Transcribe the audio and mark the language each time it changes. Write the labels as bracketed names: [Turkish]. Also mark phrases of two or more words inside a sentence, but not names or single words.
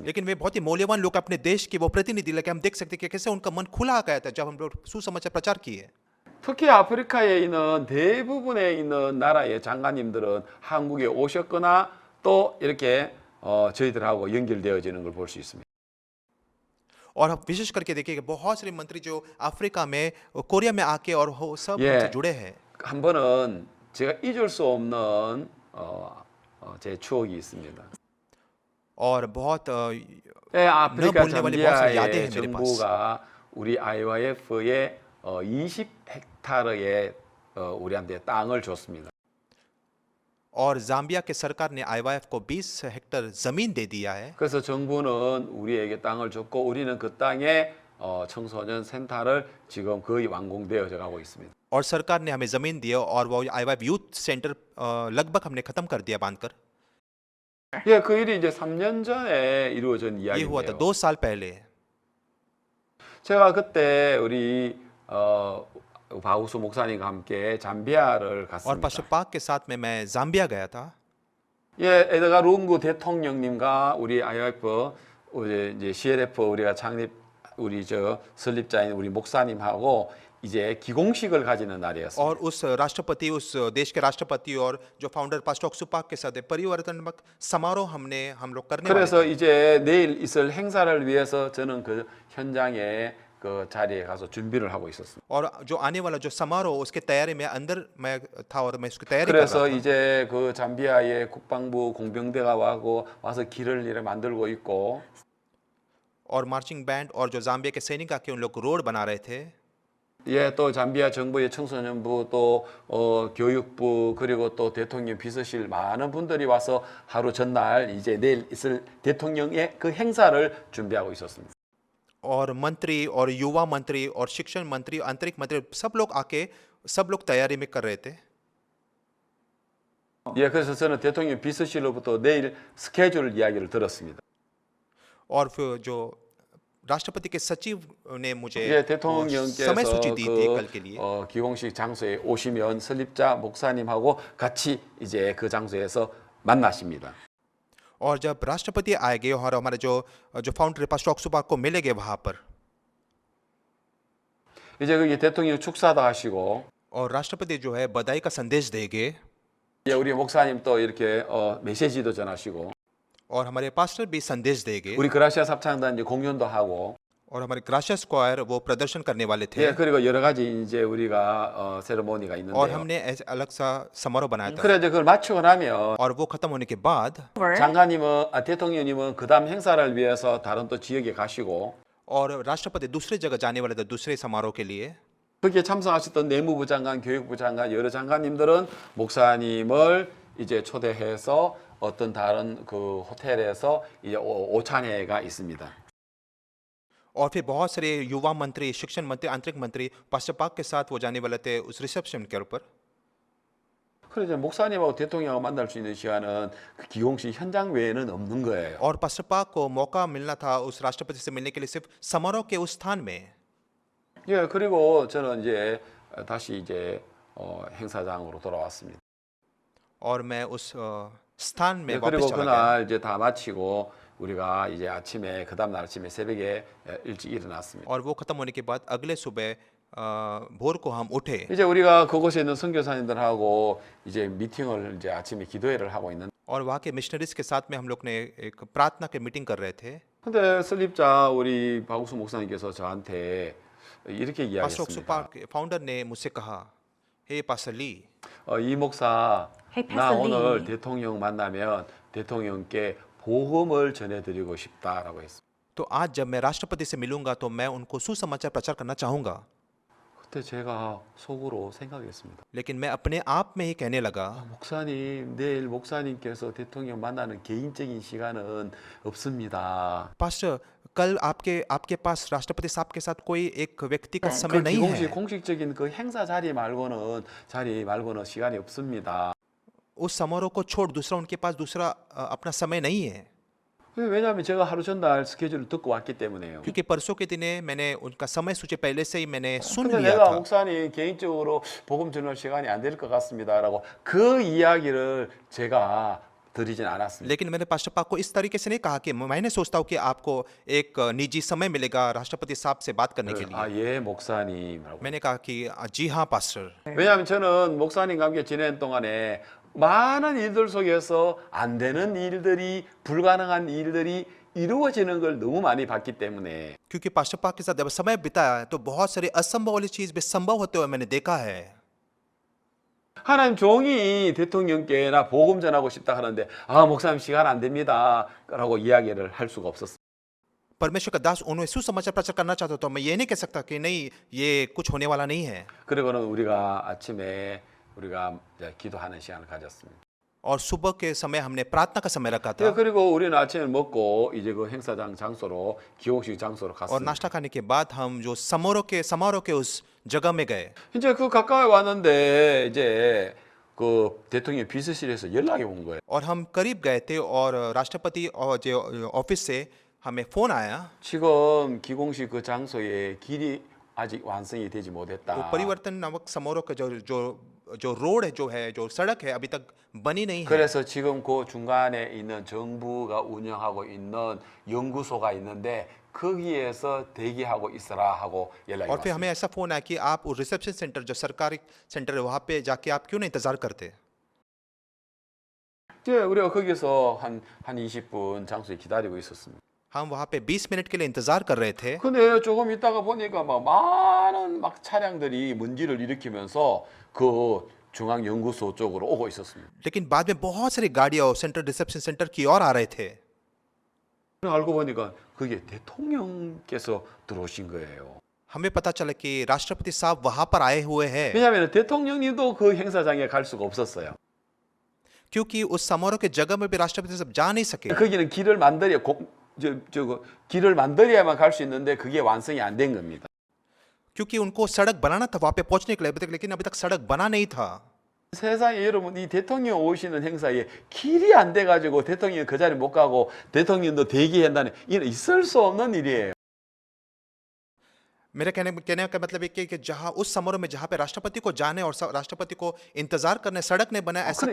[Hindi] लेकिन वे बहुत ही मूल्यवान लोग अपने देश के वो प्रतिनिधि लगे हम देख सकते हैं कि कैसे उनका मन खुला गया था जब हम लोग सुसमाचार प्रचार किए. [Korean] 특히 아프리카에 있는 대부분에 있는 나라의 장관님들은 한국에 오셨거나 또 이렇게 저희들하고 연결되어지는 걸 볼 수 있습니다. [Hindi] और हम विशेष करके देखिए कि बहुत सारे मंत्री जो अफ्रीका में कोरिया में आके और हो सब [Korean] 예. [Hindi] हमसे जुड़े हैं. [Korean] 한 번은 제가 잊을 수 없는 제 추억이 있습니다. [Hindi] और बहुत [Korean] 예, 아프리카 [Hindi] 보는 वाली बहुत सारी यादें हैं [Korean] 잠비아의 [Hindi] मेरे पास. [Korean] 정부가 우리 IYF에 20헥타르의 우리한테 땅을 줬습니다. [Hindi] और जाम्बिया के सरकार ने IYF को 20 हेक्टेयर जमीन दे दिया है. [Korean] 그래서 정부는 우리에게 땅을 줬고 우리는 그 땅에 청소년 센터를 지금 거의 완공되어져 가고 있습니다. [Hindi] और सरकार ने हमें जमीन दी और वो IYF [English] youth center [Hindi] लगभग हमने खत्म कर दिया बांधकर. [Korean] 예, 그 일이 이제 3년 전에 이루어진 [Hindi] ये हुआ था [Korean] 이야기인데요. [Hindi] 2 साल पहले. [Korean] 제가 그때 우리 바우스 목사님과 함께 잠비아를 [Hindi] और [Korean] 갔습니다. [Hindi] पास्टर पाक के साथ में मैं जाम्बिया गया था. [Korean] 예, 에드가 룽구 대통령님과 우리 IF 이제 CLF 우리가 창립 우리 설립자인 우리 목사님하고 이제 기공식을 가지는 날이었습니다. [Hindi] और उस राष्ट्रपति उस देश के राष्ट्रपति और जो [English] founder pastor [Hindi] ऑक्सू पाक के साथ परिवर्तनात्मक समारोह हम लोग करने वाले [Korean] 그래서 [Hindi] थे. [Korean] 이제 내일 있을 행사를 위해서 저는 그 현장에 그 자리에 가서 준비를 하고 있었습니다. [Hindi] और जो आने वाला जो समारोह उसके तैयारी में अंदर मैं था और मैं उसकी तैयारी कर [Korean] 그래서 [Hindi] रहा था. [Korean] 이제 그 잠비아의 국방부 공병대가 와서 길을 이렇게 만들고 있고 [Hindi] और [English] marching band [Hindi] और जो जाम्बिया के सैनिक आके उन लोग रोड बना रहे थे. [Korean] 예, 또 잠비아 정부의 청소년부 또 교육부 그리고 또 대통령 비서실 많은 분들이 와서 하루 전날 이제 내일 있을 대통령의 그 행사를 준비하고 있었습니다. [Hindi] और मंत्री और युवा मंत्री और शिक्षण मंत्री आंतरिक मंत्री सब लोग आके सब लोग तैयारी में कर रहे थे. [Korean] 예, 그래서 저는 대통령 비서실로부터 내일 스케줄 이야기를 들었습니다. [Hindi] और फिर जो राष्ट्रपति के सचिव ने मुझे [Korean] 예, [Hindi] समय [Korean] 대통령께서 [Hindi] सूची दी थी कल के लिए. [Korean] 그 기공식 장소에 오시면 설립자 목사님하고 같이 이제 그 장소에서 만나십니다. [Hindi] और जब राष्ट्रपति आएंगे और हमारे जो [English] founder pastor [Hindi] ऑक्सू पाक को मिलेंगे वहां पर. [Korean] 이제 거기 대통령 축사도 하시고 [Hindi] और राष्ट्रपति जो है बधाई का संदेश देंगे. [Korean] 예, 우리 목사님 또 이렇게 메시지도 전하시고 [Hindi] और हमारे पास्टर भी संदेश देंगे. [Korean] 우리 그라시아 합창단 이제 공연도 하고 [Hindi] और हमारे ग्राशिया स्क्वायर वो प्रदर्शन करने वाले थे [Korean] 예, 그리고 여러 가지 이제 우리가 세레모니가 [Hindi] और [Korean] 있는데요. [Hindi] हमने ऐसे अलग सा समारोह बनाया था [Korean] 그래 이제 그걸 마치고 나면 [Hindi] और वो खत्म होने के बाद [Korean] 장관님은 대통령님은 그다음 행사를 위해서 다른 또 지역에 가시고 [Hindi] और राष्ट्रपति दूसरे जगह जाने वाले थे दूसरे समारोह के लिए [Korean] 거기에 참석하셨던 내무부 장관, 교육부 장관 여러 장관님들은 목사님을 이제 초대해서 어떤 다른 그 호텔에서 이제 오찬회가 있습니다. [Hindi] और फिर बहुत सारे युवा मंत्री शिक्षण मंत्री आंतरिक मंत्री पास्टर पाक के साथ वो जाने वाले थे उस रिसेप्शन के ऊपर [Korean] 그래서 이제 목사님하고 대통령을 만날 수 있는 시간은 그 기공식 현장 외에는 없는 거예요. [Hindi] और पास्टर पाक को मौका मिलना था उस राष्ट्रपति से मिलने के लिए सिर्फ समारोह के उस स्थान में [Korean] 예, 그리고 저는 이제 다시 이제 행사장으로 돌아왔습니다. [Hindi] और मैं उस स्थान में [Korean] 예, [Hindi] वापस [Korean] 그리고 [Hindi] चला गया [Korean] 그날 이제 다 마치고 우리가 이제 아침에 그 다음 날 아침에 새벽에 일찍 일어났습니다. [Hindi] और वो खत्म होने के बाद अगले सुबह भोर को हम उठे [Korean] 이제 우리가 그곳에 있는 선교사님들하고 이제 미팅을 이제 아침에 기도회를 하고 있는. [Hindi] और वहाँ के मिशनरीज के साथ में हम लोग ने एक प्रार्थना की मीटिंग कर रहे थे [Korean] 근데 설립자 우리 박우수 목사님께서 저한테 이렇게 [Hindi] पास्टर ऑक्सू [Korean] 이야기했습니다. [Hindi] पार्क फाउंडर ने मुझसे कहा हे पास्टर ली [Korean] 이 목사, [English] Hey, [Korean] 나 [English] Pastor [Korean] 오늘 [English] Lee. [Korean] 대통령 만나면 대통령께 복음을 전해드리고 싶다라고 했습니다. [Hindi] तो आज जब मैं राष्ट्रपति से मिलूंगा तो मैं उनको सुसमाचार प्रचार करना चाहूंगा [Korean] 그때 제가 속으로 생각했습니다. [Hindi] लेकिन मैं अपने आप में ही कहने लगा [Korean] 목사님, 내일 목사님께서 대통령 만나는 개인적인 시간은 없습니다. [Hindi] पास्टर कल आपके पास राष्ट्रपति साहब के साथ कोई एक व्यक्ति का समय [Korean] 그 [Hindi] नहीं [Korean] 기공식 [Hindi] है [Korean] 공식적인 그 행사 자리 말고는 시간이 없습니다. [Hindi] उस समारोह को छोड़ दूसरा उनके पास दूसरा अपना समय नहीं है [Korean] 왜냐하면 제가 하루 전날 스케줄을 듣고 왔기 때문에요. [Hindi] क्योंकि परसों के दिन मैंने उनका समय सूची पहले से ही मैंने सुन [Korean] 근데 [Hindi] लिया [Korean] 내가 [Hindi] था [Korean] 목사님 개인적으로 복음 전할 시간이 안 될 것 같습니다라고 그 이야기를 제가 드리진 않았습니다. [Hindi] लेकिन मैंने पास्टर पाक को इस तरीके से नहीं कहा कि मैंने सोचता हूँ कि आपको एक निजी समय मिलेगा राष्ट्रपति साहब से बात करने के लिए [Korean] 예, 목사님이라고. [Hindi] मैंने कहा कि जी हाँ पास्टर [Korean] 왜냐하면 저는 목사님과 함께 지내는 동안에 많은 일들 속에서 안 되는 일들이 불가능한 일들이 이루어지는 걸 너무 많이 봤기 때문에 [Hindi] क्योंकि पास्टर पाक के साथ जब समय बिताया तो बहुत सारी असंभव वाली चीज भी संभव होते हुए मैंने देखा है [Korean] 하나님 종이 대통령께 나 복음 전하고 싶다 하는데 목사님 시간 안 됩니다라고 이야기를 할 수가 없었어요. [Hindi] परमेश्वर का दास उन्हें सुसमाचार प्रचार करना चाहता तो मैं ये नहीं कह सकता कि नहीं ये कुछ होने वाला नहीं है [Korean] 그리고는 우리가 아침에 우리가 이제 기도하는 시간을 가졌습니다. [Hindi] और सुबह के समय हमने प्रार्थना का समय रखा [Korean] 예, [Hindi] था [Korean] 그리고 우리는 아침에 먹고 이제 그 행사장 장소로 기호식 장소로 [Hindi] और [Korean] 갔습니다. [Hindi] नाश्ता खाने के बाद हम जो समारोह के उस जगह में गए [Korean] 이제 그 가까이 왔는데 이제 그 대통령 비서실에서 연락이 온 거예요. [Hindi] और हम करीब गए थे और राष्ट्रपति और जो ऑफिस से हमें फोन आया [Korean] 지금 기공식 그 장소에 길이 아직 완성이 되지 [Hindi] वो [Korean] 못했다. [Hindi] परिवर्तन नामक समारोह का जो रोड है जो सड़क है अभी तक बनी नहीं है [Korean] 그래서 지금 그 중간에 있는 정부가 운영하고 있는 연구소가 있는데 거기에서 대기하고 있으라 하고 연락이 [Hindi] और फिर हमें [Korean] 왔습니다. [Hindi] ऐसा फोन आया कि आप उस [English] reception center [Hindi] जो सरकारी सेंटर है वहाँ पे जाके आप क्यों नहीं इंतजार करते [Korean] 예, 우리가 거기서 한 20분 장소에 기다리고 있었습니다. [Hindi] हम वहाँ पे 20 मिनट के लिए इंतजार कर रहे थे [Korean] 근데 조금 있다가 보니까 막 많은 막 차량들이 먼지를 일으키면서 그 중앙 연구소 쪽으로 오고 있었습니다. [Hindi] लेकिन बाद में बहुत सारी गाड़ियाँ [English] central reception center [Hindi] की ओर आ रहे थे [Korean] 알고 보니까 그게 대통령께서 들어오신 거예요. [Hindi] हमें पता चला कि राष्ट्रपति साहब वहाँ पर आए हुए हैं [Korean] 왜냐하면 대통령님도 그 행사장에 갈 수가 없었어요. [Hindi] क्योंकि उस समारोह के जगह में भी राष्ट्रपति साहब जा नहीं सके [Korean] 거기는 길을 만들어야만 갈 수 있는데 그게 완성이 안 된 겁니다. [Hindi] क्योंकि उनको सड़क बनाना था वहाँ पे पहुँचने के लिए अभी तक लेकिन अभी तक सड़क बना नहीं था [Korean] 세상에 여러분 이 대통령 오시는 행사에 길이 안 돼가지고 대통령 그 자리 못 가고 대통령도 대기한다는 이는 있을 수 없는 일이에요. [Hindi] मेरे कहने का मतलब है कि जहाँ उस समारोह में जहाँ पे राष्ट्रपति को जाने और राष्ट्रपति को इंतजार करने सड़क नहीं बना ऐसा